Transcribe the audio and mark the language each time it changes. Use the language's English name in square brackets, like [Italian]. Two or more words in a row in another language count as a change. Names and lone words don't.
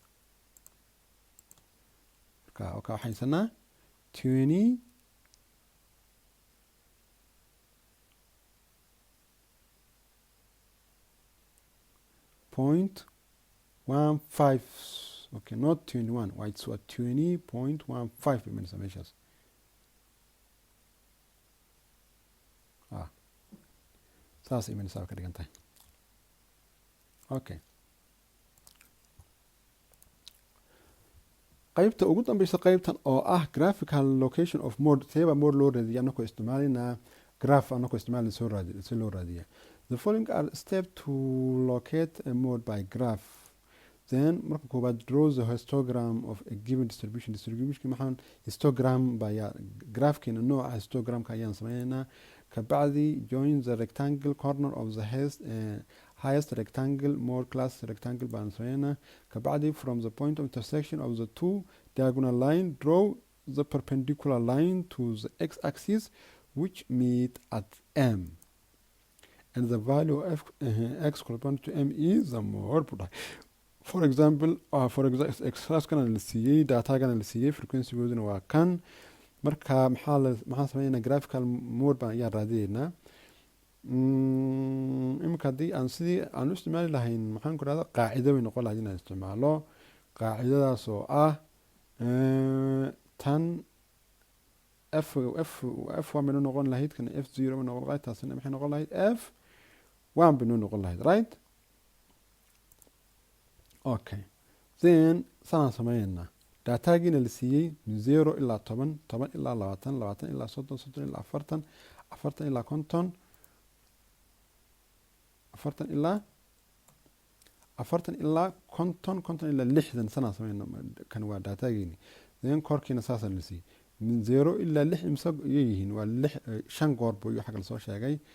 [Somali] marka waxaan haysanaa 20.15 [English] okay not 21 why it's [Somali] 20.15 imanaysa meeshaas saas imanaysa ka dhigan tahay okay qaybta ugu dambaysa qaybtan oo ah [English] graphical location of mode [Somali] teeba mode loo raadiyo anagoo isticmaalina graph anagoo isticmaalina soo loo raadiya [English] the following are steps to locate a mode by graph then [Somali] marka koobaad [English] draw the histogram of a given distribution maxaan [Somali] histogram baya graphkeena nooca histogramka ayaan sameynaa kabacdi [English] join the rectangle corner of the highest rectangle mode class rectangle [Somali] baan sameynaa kabacdi [English] from the point of intersection of the two diagonal line draw the perpendicular line to the x-axis which meet at M and the value of x corresponding to M is the mode. For example [Somali] exercise-kana la siiyey data-gana la siiyey frequency-gooduna waa kan marka maxaan sameynaa [English] graphical mode [Somali] baan ayaan raadiyeynaa imika haddii aan sidii aan u isticmaali lahayn maxaan ku dhahda qaacido bay noqon lahayd inaan isticmaalo qaacidadaas oo ah tan f one bay noo noqon lahayd kana f0 bay noqon lahayd taasina maxay noqon lahayd f1 bay noo noqon lahayd right [English] okay then [Somali] sanaan sameynaa datagiina la siiyey min 0 ilaa 10 10 ilaa 20 20 ilaa 30 30 ilaa 40 40 ilaa 50 40 ilaa 50 ilaa 50 ilaa 60 sanaan sameynaa kan waa datagiini then korkiina saasaan la siiyey min 0 ilaa 6 imsa yihiin waa 5 goor buu xagga la soo sheegay